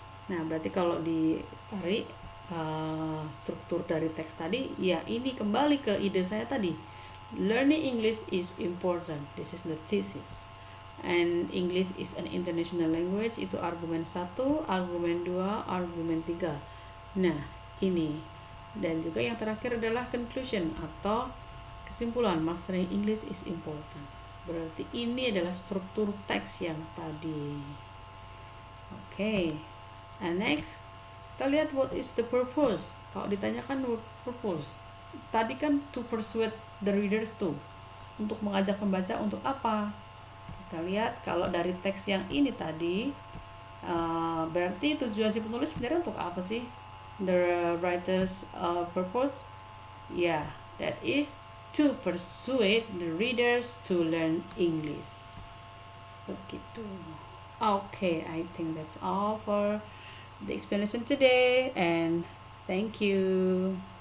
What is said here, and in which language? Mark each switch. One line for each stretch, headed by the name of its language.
Indonesian: Nah, berarti kalau ditarik struktur dari teks tadi, ya ini kembali ke ide saya tadi.
English: Learning English is important. This is the thesis. And English is an international language.
Indonesian: Itu argumen 1, argumen 2, argumen 3. Nah, ini. Dan juga yang terakhir adalah conclusion atau kesimpulan.
English: Mastering English is important.
Indonesian: Berarti ini adalah struktur teks yang tadi.
English: Okay. And next,
Indonesian: kita lihat
English: what is the purpose.
Indonesian: Kalau ditanyakan what purpose, tadi kan
English: to persuade the readers to,
Indonesian: untuk mengajak pembaca untuk apa? Kita lihat kalau dari teks yang ini tadi, berarti tujuan si penulis sebenarnya untuk apa sih?
English: The writer's purpose, yeah, that is to persuade the readers to learn English. Begitu. Okay, I think that's all for the explanation today, and thank you.